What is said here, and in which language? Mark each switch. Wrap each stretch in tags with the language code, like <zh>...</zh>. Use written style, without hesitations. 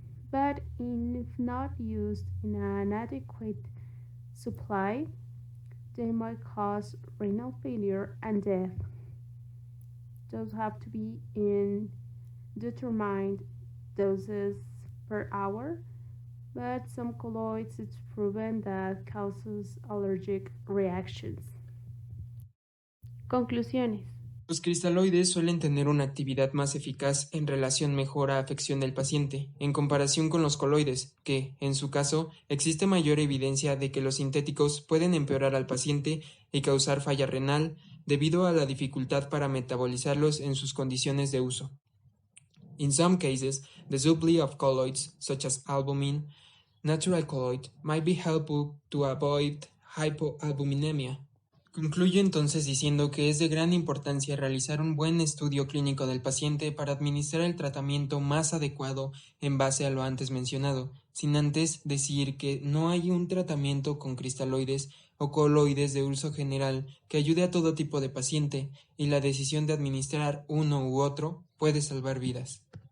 <en>But if not used in an adequate supply, they might cause renal failure and death. Those have to be in determined doses per hour, but some colloids it's proven that causes allergic reactions.</en> <es>Conclusiones. Los cristaloides suelen tener una actividad más eficaz en relación mejor a afección del paciente, en comparación con los coloides, que, en su caso, existe mayor evidencia de que los sintéticos pueden empeorar al paciente y causar falla renal debido a la dificultad para metabolizarlos en sus condiciones de uso.</es> <en>In some cases, the supply of colloids, such as albumin, natural colloid, might be helpful to avoid hypoalbuminemia.</en> <es>Concluyo entonces diciendo que es de gran importancia realizar un buen estudio clínico del paciente para administrar el tratamiento más adecuado en base a lo antes mencionado, sin antes decir que no hay un tratamiento con cristaloides o coloides de uso general que ayude a todo tipo de paciente, y la decisión de administrar uno u otro puede salvar vidas.</es>